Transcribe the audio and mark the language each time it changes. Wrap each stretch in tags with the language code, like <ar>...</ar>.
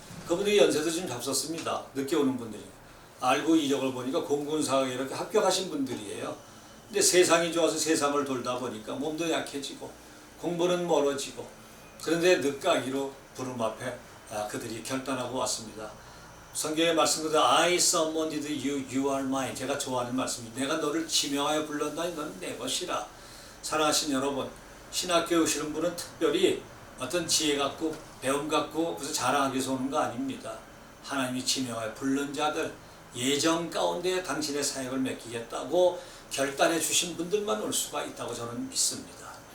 <ko>그분들이 연세도 좀 잡섰습니다. 늦게 오는 분들이. 알고 이력을 보니까 공군사학에 이렇게 합격하신 분들이에요. 근데 세상이 좋아서 세상을 돌다 보니까 몸도 약해지고 공부는 멀어지고, 그런데 늦가기로 부름 앞에 그들이 결단하고 왔습니다. 성경의 말씀 그대로</ko> <en>I summoned you, you are mine.</en> <ko>제가 좋아하는 말씀입니다. 내가 너를 지명하여 불렀나니 너는 내 것이라. 사랑하신 여러분, 신학교에 오시는 분은 특별히 어떤 지혜 갖고 배움 갖고 그래서 자랑하기 위해서 오는 거 아닙니다. 하나님이 지명하여 부른 자들, 예정 가운데 당신의 사역을 맡기겠다고 결단해 주신 분들만 올 수가 있다고 저는 믿습니다.</ko>